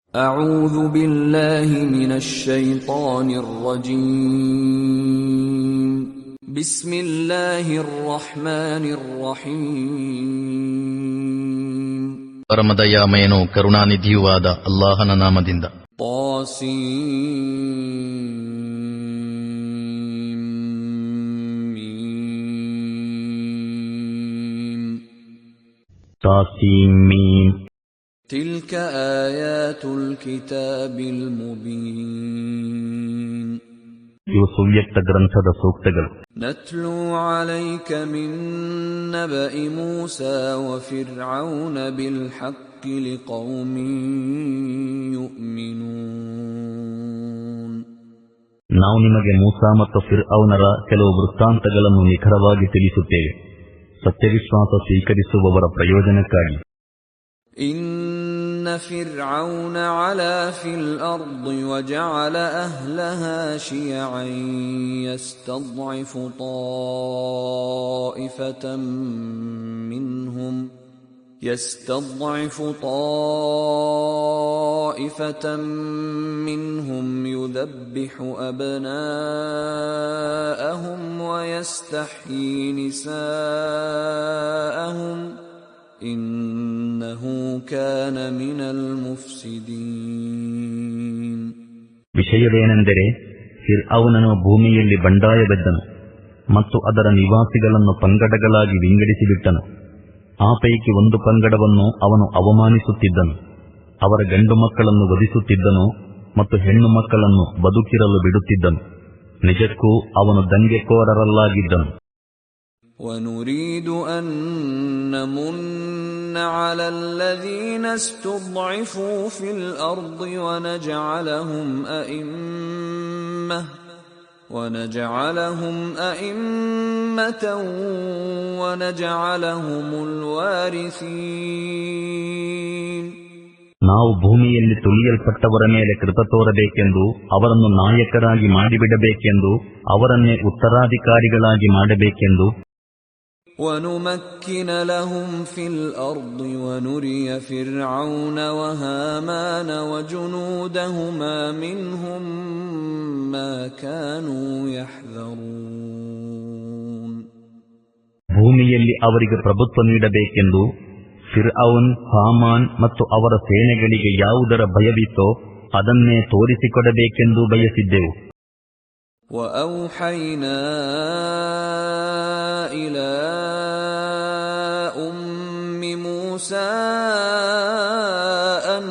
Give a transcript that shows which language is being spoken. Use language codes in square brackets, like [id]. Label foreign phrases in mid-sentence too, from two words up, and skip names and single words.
[ar] أعوذ بالله من الشيطان الرجيم بسم الله الرحمن الرحيم [kn] ಪರಮದಯಾಮಯನೂ ಕರುಣಾನಿಧಿಯೂ ಆದ ಅಲ್ಲಾಹನ ನಾಮದಿಂದ. [ar] ತಾಸೀಮ್ تلك آيات الكتاب المبين [kn] ಇವು ಸುವ್ಯಕ್ತ ಗ್ರಂಥದ ಸೂಕ್ತಗಳು. [ar] نتلو عليك من نبأ موسى وفرعون بالحق لقوم يؤمنون [kn] ನಾವು ನಿಮಗೆ ಮೂಸಾ ಮತ್ತು ಫಿರ್ಔನರ ಕೆಲವು ವೃತ್ತಾಂತಗಳನ್ನು ನಿಖರವಾಗಿ ತಿಳಿಸುತ್ತೇವೆ, ಸತ್ಯವಿಶ್ವಾಸ ಸ್ವೀಕರಿಸುವವರ ಪ್ರಯೋಜನಕ್ಕಾಗಿ. [ar] إن فرعون علا في الأرض وجعل أهلها شيعا يستضعف طائفة منهم يذبح أبناءهم ويستحيي نساءهم إنه كان من المفسدين. [kn] ವಿಷಯವೇನೆಂದರೆ, ಫಿರ್ಔನನು ಭೂಮಿಯಲ್ಲಿ ಬಂಡಾಯವೆದ್ದನು ಮತ್ತು ಅದರ ನಿವಾಸಿಗಳನ್ನು ಪಂಗಡಗಳಾಗಿ ವಿಂಗಡಿಸಿಬಿಟ್ಟನು. ಆ ಪೈಕಿ ಒಂದು ಪಂಗಡವನ್ನು ಅವನು ಅವಮಾನಿಸುತ್ತಿದ್ದನು, ಅವರ ಗಂಡು ಮಕ್ಕಳನ್ನು ವಧಿಸುತ್ತಿದ್ದನು ಮತ್ತು ಹೆಣ್ಣು ಮಕ್ಕಳನ್ನು ಬದುಕಿರಲು ಬಿಡುತ್ತಿದ್ದನು. ನಿಜಕ್ಕೂ ಅವನು ದಂಗೆಕೋರರಲ್ಲಾಗಿದ್ದನು. [ar] وَنُرِيدُ أَن نَّمُنَّ عَلَى الَّذِينَ اسْتُضْعِفُوا فِي الْأَرْضِ وَنَجْعَلَهُمْ أَئِمَّةً وَنَجْعَلَهُمُ الْوَارِثِينَ. [kn] ನಾವು ಭೂಮಿಯಲ್ಲಿ ತುಳಿಯಲ್ಪಟ್ಟವರ ಮೇಲೆ ಕೃಪೆ ತೋರಬೇಕೆಂದು, ಅವರನ್ನು ನಾಯಕರಾಗಿ ಮಾಡಿಬಿಡಬೇಕೆಂದು, ಅವರನ್ನೇ ಉತ್ತರಾಧಿಕಾರಿಗಳಾಗಿ ಮಾಡಬೇಕೆಂದು. [ar] وَنُمَكِّنَ لَهُمْ فِي الْأَرْضِ وَنُرِيَ فِرْعَوْنَ وَهَامَانَ وَجُنُودَهُمَا مِنْهُمْ مَا كَانُوا يَحْذَرُونَ. [kn] ಭೂಮಿಯಲ್ಲಿ ಅವರಿಗೆ ಪ್ರಭುತ್ವ ನೀಡಬೇಕೆಂದು ಫಿರ್ಔನ್, ಹಾಮಾನ್ ಮತ್ತು ಅವರ ಸೇನೆಗಳಿಗೆ ಯಾವುದರ ಭಯವಿತ್ತೋ ಅದನ್ನೇ ತೋರಿಸಿಕೊಡಬೇಕೆಂದು ಬಯಸಿದ್ದೆವು. [ar] وَأَوْحَيْنَا إِلَى أُمِّ مُوسَى أَنْ